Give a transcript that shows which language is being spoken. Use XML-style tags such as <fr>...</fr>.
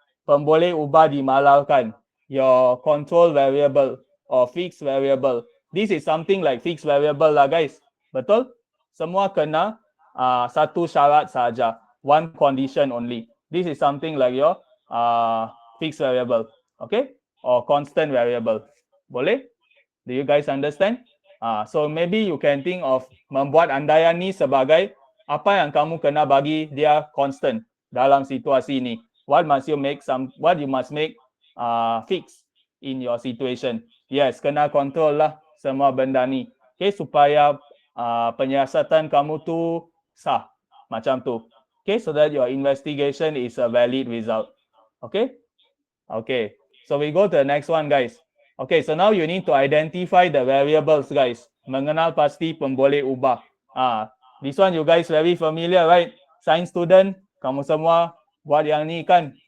<ms>Pemboleh ubah dimalalkan.</ms> <en>Your control variable or fixed variable. This is something like fixed variable lah guys.</en> <ms>Betul? Semua kena satu syarat saja,</ms> <en>one condition only. This is something like your fixed variable, okay, or constant variable.</en> <ms>Boleh?</ms> <en>Do you guys understand? So maybe you can think of</en> <ms>membuat andaian ni sebagai apa yang kamu kena bagi dia constant dalam situasi ni.</ms> <en>What you must make fix in your situation.</en> <ms>Yes, kena control lah semua benda ni. Okay, supaya penyiasatan kamu tu sah. Macam tu.</ms> <en>Okay, so that your investigation is a valid result. Okay? Okay, so we go to the next one, guys. Okay, so now you need to identify the variables, guys.</en> <ms>Mengenal pasti pemboleh ubah.</ms> <en>This one you guys very familiar, right?</en> <ms>Science student, kamu semua buat yang ni kan?</ms>